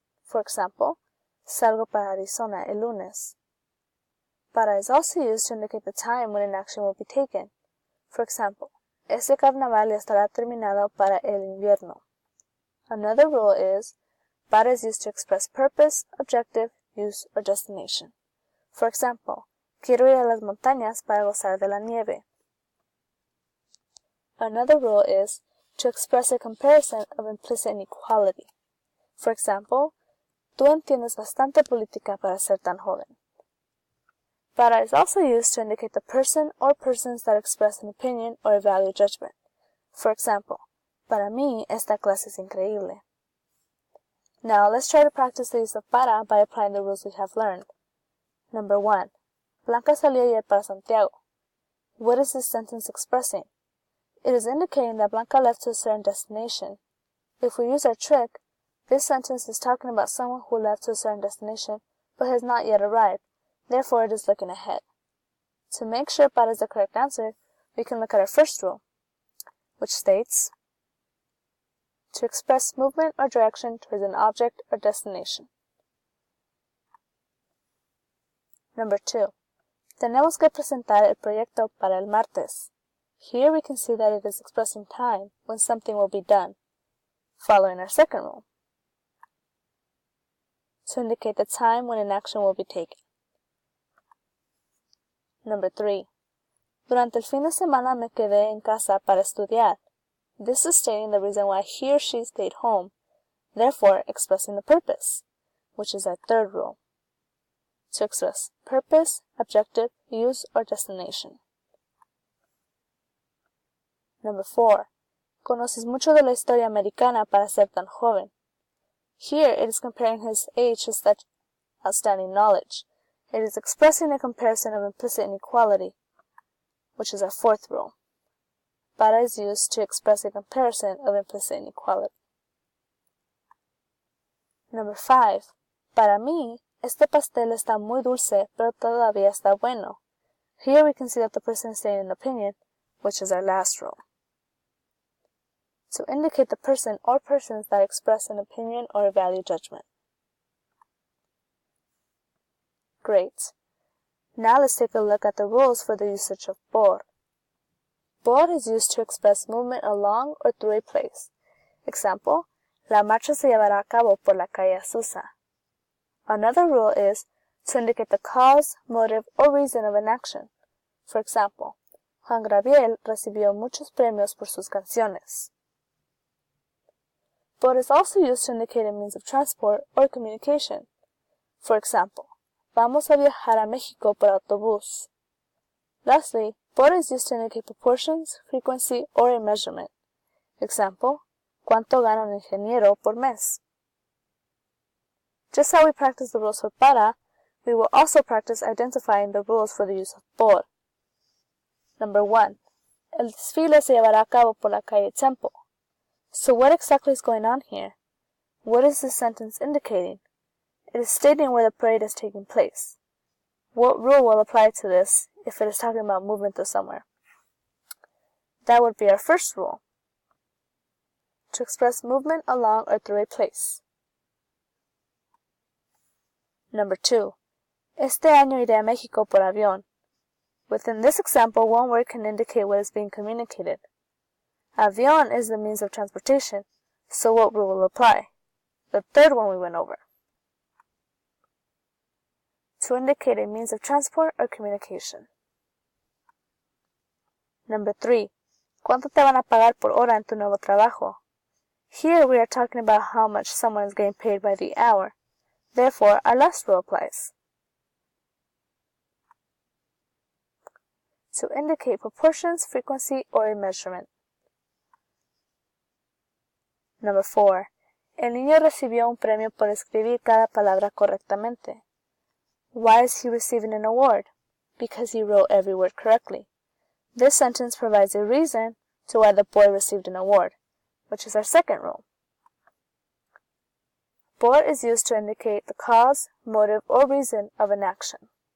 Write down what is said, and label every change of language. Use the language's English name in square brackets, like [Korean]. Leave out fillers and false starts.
[English] For example, [Spanish] salgo para Arizona el lunes. [English] Para is also used to indicate the time when an action will be taken. For example, [Spanish] este carnaval estará terminado para el invierno. [English] Another rule is, para is used to express purpose, objective, use, or destination. For example, [Spanish] quiero ir a las montañas para gozar de la nieve. [English] Another rule is to express a comparison of implicit inequality. For example, [Spanish] tú entiendes bastante política para ser tan joven. [English] Para is also used to indicate the person or persons that express an opinion or a value judgment. For example, [Spanish] para mí esta clase es increíble. [English] Now let's try to practice the use of para by applying the rules we have learned. Number 1. [Spanish] Blanca salió ayer para Santiago. [English] What is this sentence expressing? It is indicating that Blanca left to a certain destination. If we use our trick, this sentence is talking about someone who left to a certain destination but has not yet arrived. Therefore, it is looking ahead. To make sure para is the correct answer, we can look at our first rule, which states to express movement or direction towards an object or destination. Number 2. [Spanish] Tenemos que presentar el proyecto para el martes. [English] Here we can see that it is expressing time when something will be done, following our second rule, to indicate the time when an action will be taken. Number 3. [Spanish] Durante el fin de semana me quedé en casa para estudiar. [English] This is stating the reason why he or she stayed home, therefore expressing the purpose, which is our third rule, to express purpose, objective, use, or destination. Number 4. [Spanish] Conoces mucho de la historia americana para ser tan joven. [English] Here it is comparing his age to such outstanding knowledge. It is expressing a comparison of implicit inequality, which is our fourth rule. Para is used to express a comparison of implicit inequality. Number 5. [Spanish] Para mí, este pastel está muy dulce, pero todavía está bueno. [English] Here we can see that the person is stating an opinion, which is our last rule, to indicate the person or persons that express an opinion or a value judgment. Great. Now let's take a look at the rules for the usage of por. Por is used to express movement along or through a place. Example, [Spanish] la marcha se llevará a cabo por la calle Azusa. [English] Another rule is to indicate the cause, motive, or reason of an action. For example, [Spanish] Juan Gabriel recibió muchos premios por sus canciones. [English] Por is also used to indicate a means of transport or communication. For example, [Spanish] vamos a viajar a México por autobús. [English] Lastly, por is used to indicate proportions, frequency, or a measurement. Example, [Spanish] ¿cuánto gana un ingeniero por mes? [English] Just how we practice the rules for para, we will also practice identifying the rules for the use of por. Number 1. [Spanish] El desfile se llevará a cabo por la calle Temple. [English] So what exactly is going on here? What is this sentence indicating? It is stating where the parade is taking place. What rule will apply to this if it is talking about movement to somewhere? That would be our first rule, to express movement along or through a place. Number 2. [Spanish] Este año iré a México por avión. [English] Within this example, one word can indicate what is being communicated. Avión is the means of transportation, so what rule will apply? The third one we went over. To indicate a means of transport or communication. Number 3. [Spanish] ¿Cuánto te van a pagar por hora en tu nuevo trabajo? [English] Here we are talking about how much someone is getting paid by the hour. Therefore, our last rule applies. To indicate proportions, frequency, or a measurement. Number 4. [Spanish] El niño recibió un premio por escribir cada palabra correctamente. [English] Why is he receiving an award? Because he wrote every word correctly. This sentence provides a reason to why the boy received an award, which is our second rule. Por is used to indicate the cause, motive, or reason of an action.